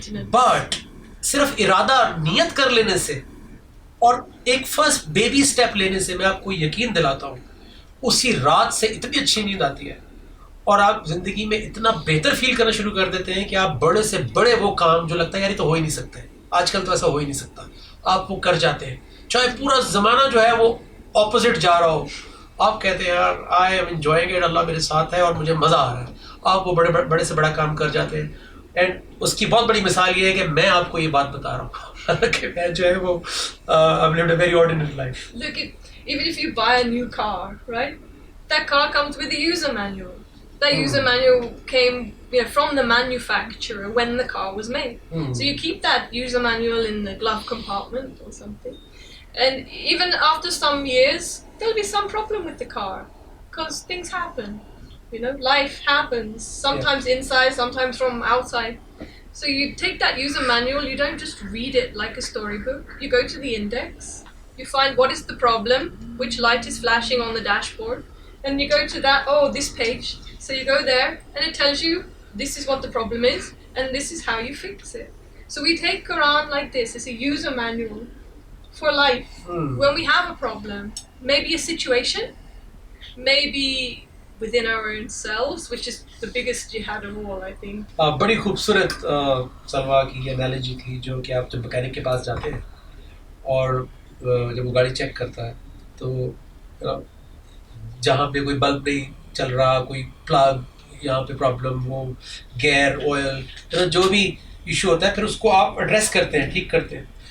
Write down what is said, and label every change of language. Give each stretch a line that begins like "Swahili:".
Urdu: But صرف ارادہ نیت کر لینے سے اور ایک فرسٹ بیبی سٹیپ لینے سے میں آپ کو یقین دلاتا ہوں اسی رات سے اتنی اچھی نیند آتی ہے, اور آپ زندگی میں اتنا بہتر فیل کرنا شروع کر دیتے ہیں کہ آپ بڑے سے بڑے وہ کام جو لگتا ہے یار یہ تو ہو ہی نہیں سکتے, آج کل تو ایسا ہو ہی نہیں سکتا, آپ وہ کر جاتے ہیں. چاہے پورا زمانہ جو ہے وہ اپوزٹ جا رہا ہو, آپ کہتے ہیں یار
English: I am enjoying it,
Urdu: اللہ میرے ساتھ ہے اور مجھے مزہ آ رہا ہے, آپ وہ بڑے سے بڑا کام کر جاتے ہیں. اینڈ اس کی بہت بڑی مثال یہ ہے کہ میں آپ کو یہ بات بتا رہا ہوں کہ میں جو ہے وہ
English: I've lived a very ordinary life. Look, even if you buy a new car, right? That car comes with a user manual. That user manual came, from the manufacturer when the car was made. So you keep that user manual in the glove compartment or something. And even after some years, there'll be some problem with the car because things happen. Life happens. Sometimes inside, sometimes from outside. So you take that user manual, you don't just read it like a storybook. You go to the index, you find what is the problem, which light is flashing on the dashboard, and you go to that, this page. So you go there, and it tells you this is what the problem is, and this is how you fix it. So we take Quran like this. It's a user manual for life. When we have a problem, maybe a situation, maybe within our own selves, which is the biggest jihad of all, I think.
Urdu: بڑی خوبصورت سلوا کی یہ analogy تھی, جو کہ آپ جب مکینک کے پاس جاتے ہیں اور جب وہ گاڑی چیک کرتا ہے تو جہاں پہ کوئی بلب نہیں چل رہا, کوئی پلاگ یہاں پہ پرابلم, وہ گیئر آئل جو بھی ایشو ہوتا ہے, پھر اس کو آپ ایڈریس کرتے ہیں, ٹھیک کرتے ہیں.